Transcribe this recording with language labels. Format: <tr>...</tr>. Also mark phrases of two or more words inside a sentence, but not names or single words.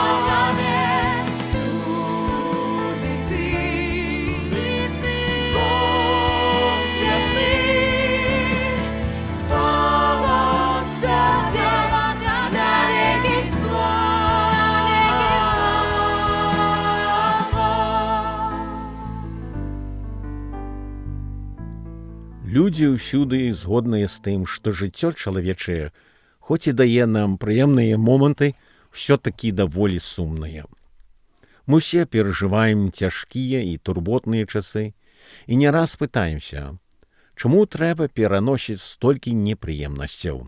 <uk>Всюди ти, Бог святий, слава тобі, навіки слава.</uk> <be>Людзі ўсюды згодныя з тым, што жыццё чалавечае, хоць і дае нам прыемныя моманты, ўсё-такі даволі сумнае. Мы ўсе перажываем цяжкія і турботныя часы і не раз пытаемся, чаму трэба пераносіць столькі непрыемнасцяў?</be>